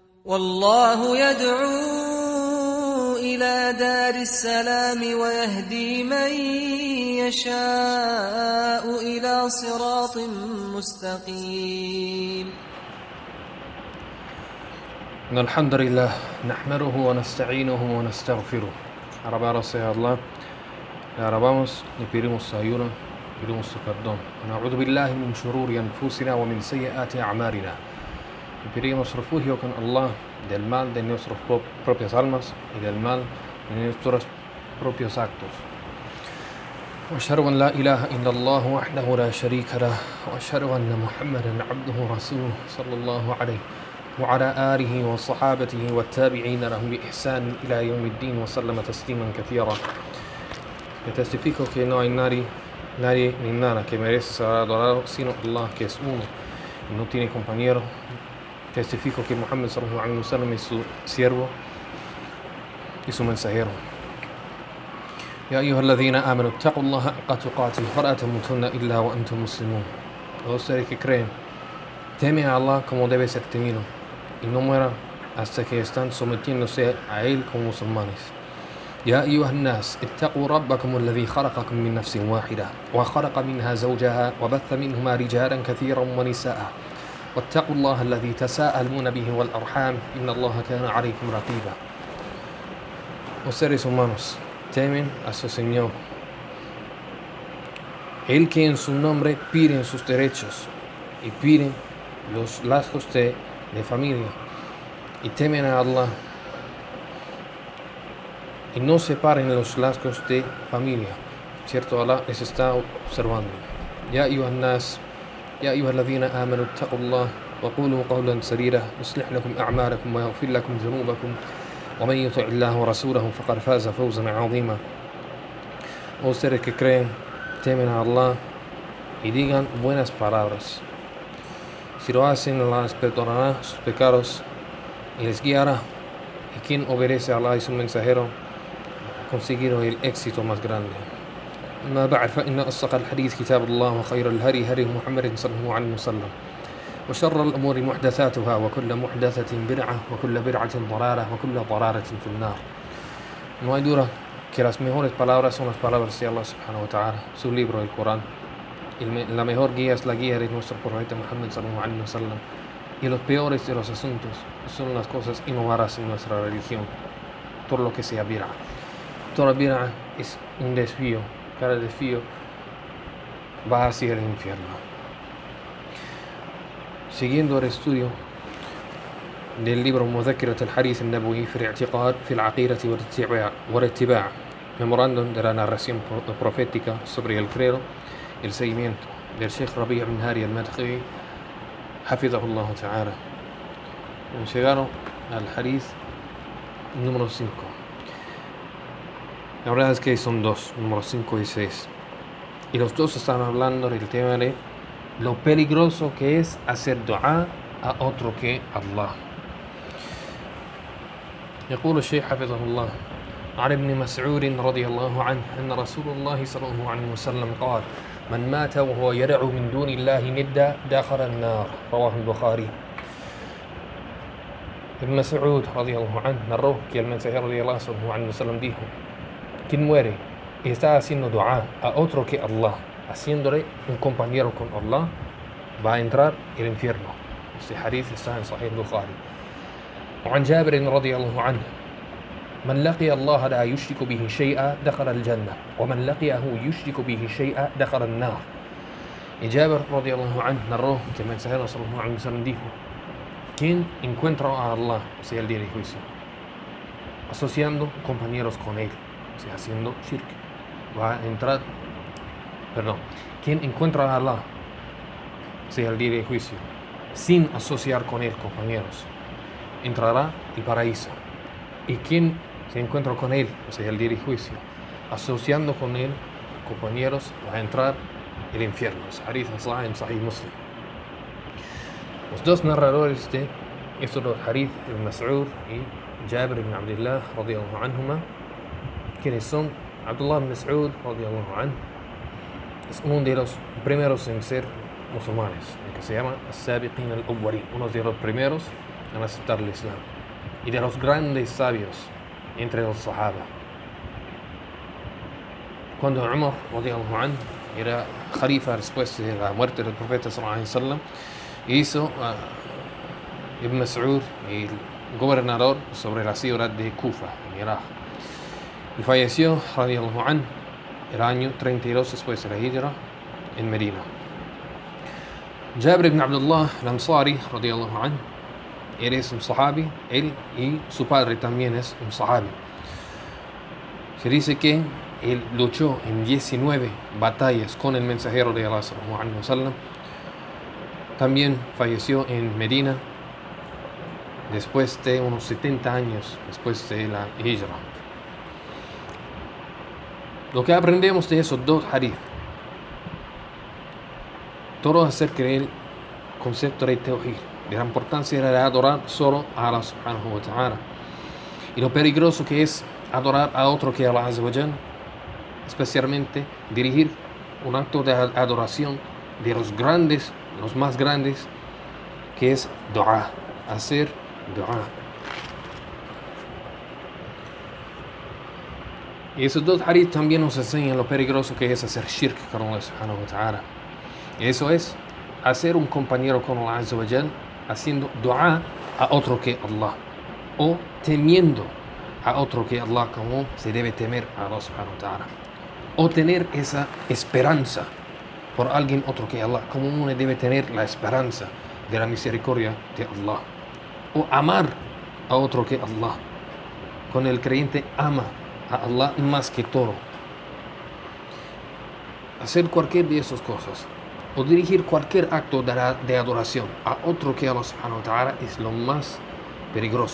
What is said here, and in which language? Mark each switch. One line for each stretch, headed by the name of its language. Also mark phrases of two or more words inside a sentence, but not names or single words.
Arabic: والله يدعو إلى دار السلام ويهدي من يشاء إلى صراط مستقيم. إن الحمد لله نحمده ونستعينه ونستغفره.
Spanish: Alabados sea Allah, le alabamos, le pedimos ayuda, pedimos su perdón.
Arabic: ونعوذ بالله من شرور أنفسنا ومن سيئات أعمالنا.
Spanish: Le pedimos refugio con Allah del mal de nuestras propias almas y del mal de nuestros propios actos.
Arabic: وأشهد أن لا إله إلا الله وحده لا شريك له وأشهد أن محمدا عبده ورسوله صلى الله عليه وعلى آله وصحابته والتابعين لهم بإحسان إلى يوم الدين وسلم تسليما كثيرا.
Spanish: Le testifico que no hay nadie ni nada que merece ser adorado sino Allah, que es uno y no tiene compañero. Testifico que Muhammad
Arabic: صلى الله عليه وسلم
Spanish: es su siervo y su mensajero.
Arabic: يا أيها الذين آمنوا اتقوا الله حق تقاته ولا تموتن إلا وأنتم مسلمون.
Spanish: Ustedes que creen, temen a Allah como debe ser temido y no mueran hasta que están sometiéndose a Él como musulmanes.
Arabic: يا أيها الناس اتقوا ربكم الذي خلقكم من نفس واحدة وخلق منها زوجها وبث منهما رجالا كثيرا ونساء واتقوا الله الذي تساءلون به والأرحام إن الله كان عليكم رقيبا.
Spanish: Los seres humanos temen a su Señor, Él que en su nombre piden sus derechos y piden los lazos de familia, y temen a Allah y no separen los lazos de familia. Cierto, Allah les está observando.
Arabic: يا أيها الناس يا أيها الذين آمنوا اتقوا الله وقولوا قولا سديدا يصلح لكم أعمالكم ويغفر لكم ذنوبكم ومن يطع الله ورسوله فقد فاز فوزا عظيما.
Spanish: Ustedes que creen, temen a Allah y digan buenas palabras. Si lo hacen, Allah les perdonará sus pecados y les guiará. Y quien obedece a Allah y su mensajero conseguirá el éxito más grande.
Arabic: أما بعد فإن أصدق الحديث كتاب الله وخير الهدي هدي محمد صلى الله عليه وسلم وشر الأمور محدثاتها وكل محدثة بدعة وكل بدعة ضلالة وكل ضلالة في النار.
Spanish: No hay duda que las mejores palabras son las palabras de Allah
Arabic: سبحانه وتعالى,
Spanish: su libro, el Corán. La mejor guía es la guía de nuestro profeta Muhammad
Arabic: صلى الله عليه وسلم.
Spanish: Y los peores de los asuntos son las cosas innovadas en nuestra religión, todo lo que sea bid'a. Toda bid'a es un desvío. Cada desvío va hacia el infierno. Siguiendo el estudio del libro
Arabic: مذكرة الحديث النبوي في الاعتقاد في العقيدة والاتباع,
Spanish: memorándum de la narración profética sobre el credo y el seguimiento del Sheikh Rabi' ibn Hadi al-Madkhali
Arabic: حفظه الله تعالى.
Spanish: Hemos llegado al hadith número 5. La verdad es que son dos, número 5 y 6. Y los dos están hablando del tema de lo peligroso que es hacer dua a otro que Allah.
Arabic: يقول الشيخ حفظه الله عن ابن مسعود رضي الله عنه أن رسول الله صلى الله عليه وسلم قال من مات وهو يدعو من دون الله ندا دخل النار. رواه البخاري.
Spanish: Ibn Mas'ud
Arabic: رضي الله عنه
Spanish: narró que el mensajero de Allah
Arabic: صلى الله عليه وسلم
Spanish: dijo: quien muere y está haciendo dua a otro que Allah, haciéndole un compañero con Allah, va a entrar el infierno. Este hadith está en Sahih Bukhari.
Arabic: وعن جابر رضي الله عنه من لقي الله لا يشرك به شيئا دخل الجنة ومن لقيه يشرك به شيئا دخل النار.
Spanish: Y Jabir
Arabic: رضي الله عنه
Spanish: narró que el mensajero
Arabic: صلى الله عليه وسلم
Spanish: dijo: quien encuentra a Allah, o sea, el día de juicio, asociando compañeros con él, o sea, haciendo shirk, va a entrar, quien encuentra a Allah, o sea, el día de juicio, sin asociar con él compañeros, entrará al paraíso. Y quien se encuentra con él, o sea, el día de juicio, asociando con él compañeros, va a entrar al infierno. Es hadith en Sahih Muslim. Los dos narradores de estos dos hadith, Ibn Mas'ud y Jabir ibn Abdullah
Arabic: رضي الله عنهما,
Spanish: quienes son Abdullah ibn Mas'ud
Arabic: رضي الله عنه,
Spanish: es uno de los primeros en ser musulmanes, que se llama
Arabic: السابقين الأولين,
Spanish: uno de los primeros en aceptar el Islam. y de los grandes sabios entre los Sahaba. Cuando Umar
Arabic: رضي الله عنه
Spanish: era Khalifa después de la muerte del profeta
Arabic: صلى الله عليه وسلم,
Spanish: hizo Ibn Mas'ud el gobernador sobre la ciudad de Kufa, en Irak. Y falleció
Arabic: رضي الله عنه
Spanish: el año 32 después de la Hijra en Medina. Jabir ibn Abdullah al-Ansari
Arabic: رضي الله عنه,
Spanish: él es un sahabi, él y su padre también es un sahabi. Se dice que él luchó en 19 batallas con el mensajero de Allah
Arabic: صلى الله عليه وسلم.
Spanish: También falleció en Medina después de unos 70 años después de la Hijra. Lo que aprendemos de esos dos hadith, todo acerca del concepto de Tawhid, de la importancia de adorar solo a Allah
Arabic: سبحانه وتعالى,
Spanish: y lo peligroso que es adorar a otro que Allah
Arabic: عز وجل,
Spanish: especialmente dirigir un acto de adoración de los más grandes, que es dua, hacer dua. Y esos dos hadith también nos enseñan lo peligroso que es hacer shirk con Allah
Arabic: سبحانه وتعالى.
Spanish: Eso es hacer un compañero con Allah
Arabic: عز وجل,
Spanish: haciendo dua a otro que Allah, o temiendo a otro que Allah, como se debe temer a Allah
Arabic: سبحانه وتعالى,
Spanish: o tener esa esperanza por alguien otro que Allah, como uno debe tener la esperanza de la misericordia de Allah, o amar a otro que Allah, cuando el creyente ama a Allah más que todo. Hacer cualquier de esas cosas o dirigir cualquier acto de adoración a otro que Allah
Arabic: سبحانه وتعالى
Spanish: es lo más peligroso.